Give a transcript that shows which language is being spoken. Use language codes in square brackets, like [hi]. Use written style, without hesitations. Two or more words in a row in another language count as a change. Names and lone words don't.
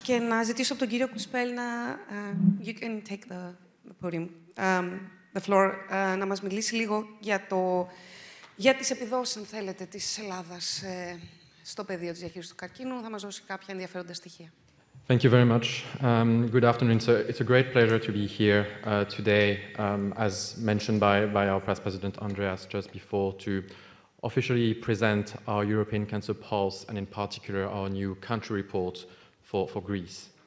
[el] και να ζητήσω από τον κύριο Couespel να... [en] you can take the podium, the floor, [el] να μας μιλήσει λίγο για τις επιδόσεις, αν θέλετε, της Ελλάδας στο πεδίο της διαχείρισης του καρκίνου. Θα μας δώσει κάποια ενδιαφέροντα στοιχεία. [en] Thank you very much. Good afternoon. So it's a great pleasure to be here today, as mentioned by our Press President Andreas just before, to officially present our European Cancer Pulse and in particular our new country report for Greece.